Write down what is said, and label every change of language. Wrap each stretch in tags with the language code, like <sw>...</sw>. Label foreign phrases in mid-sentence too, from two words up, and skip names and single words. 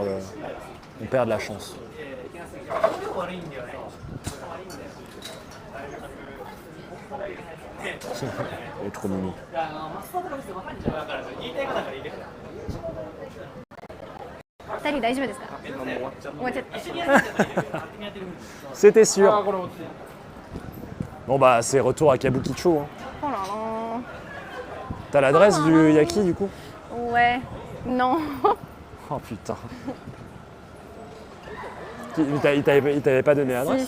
<fr>On perd de la chance. Elle est trop mimi. Salut,</fr> <ja>大丈夫ですか？終わっちゃった。</ja> <fr>C'était sûr. Bon bah c'est retour à Kabukicho. Hein. Oh là là. T'as l'adresse du yaki du coup? Ouais. Non. Oh putain. Il t'avait pas donné l'adresse?</fr>